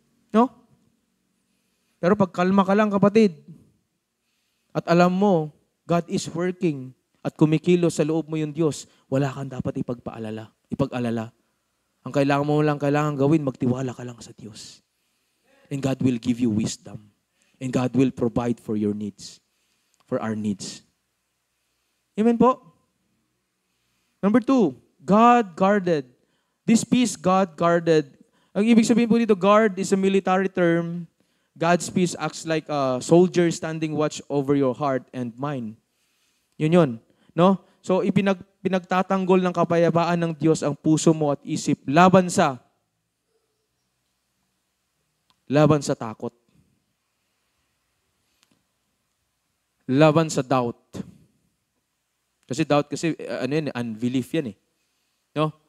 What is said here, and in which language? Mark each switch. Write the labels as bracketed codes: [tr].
[tl] No? Pero pag kalma ka lang, kapatid, at alam mo, [en] God is working [tl] at kumikilos sa loob mo yung Diyos, wala kang dapat ipag-alala. Ang kailangan gawin, magtiwala ka lang sa Diyos. [en] And God will give you wisdom. And God will provide for your needs, for our needs. [tl] Amen po? [en] Number 2, God guarded. This peace, God guarded. [tl] Ang ibig sabihin po dito, [en] guard is a military term. God's peace acts like a soldier standing watch over your heart and mind. [tl] Yun. No? So, pinagtatanggol ng kapayapaan ng Diyos ang puso mo at isip laban sa takot. Laban sa doubt. Kasi doubt unbelief yan eh. No?